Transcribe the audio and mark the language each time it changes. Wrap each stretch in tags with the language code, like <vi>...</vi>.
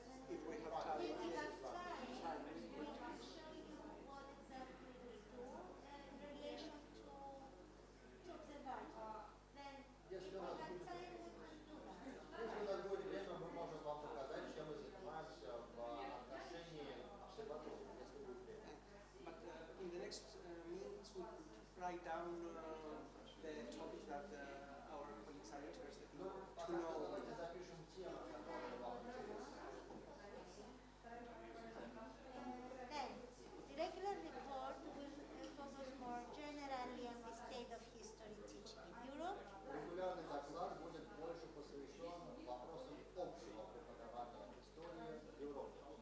<en>If we have time, If we have time, we can show you what exactly we do in relation to observatory. Then, if we have time, we can do that.</en> <ru>Если у нас будет время, мы можем вам показать, чем мы занимаемся в отношении обсерватории, если будет время.</ru> <en>But in the next meetings, we could write down the topics that our colleagues are interested in to know.</en> <ru>Давайте запишем темы, которые вам интересны.</ru> <en>Then, the regular report will focus more generally on the state of history teaching in Europe.</en> <ru>Регулярный доклад будет больше посвящен вопросам общего преподавания истории в Европе.</ru>